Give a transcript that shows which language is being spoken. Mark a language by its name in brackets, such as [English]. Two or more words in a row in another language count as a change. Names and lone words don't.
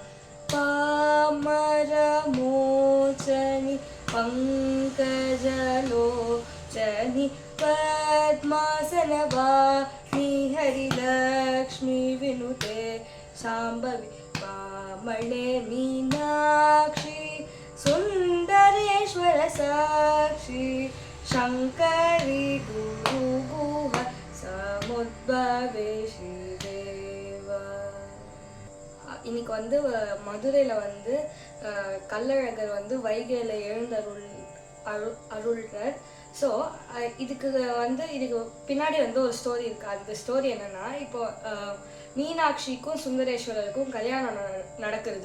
[Sanskrit] पामर मोचनी पंकजलोचनी पद्मासनवाणी हरिलक्ष्मी विनुते शाम्भवी पामले मीनाक्षी सुंदरेश्वर साक्षी शंकरी गुरु गुह समुद्भवे शिवेवा. [Tamil] இன்னைக்கு வந்து மதுரையில் வந்து கள்ளழகர் வந்து வைகையில் எழுந்தருள்றார். ஸோ இதுக்கு பின்னாடி வந்து ஒரு ஸ்டோரி இருக்குது. அந்த ஸ்டோரி என்னென்னா, இப்போ மீனாட்சிக்கும் சுந்தரேஸ்வரருக்கும் கல்யாணம் நடக்கிறது.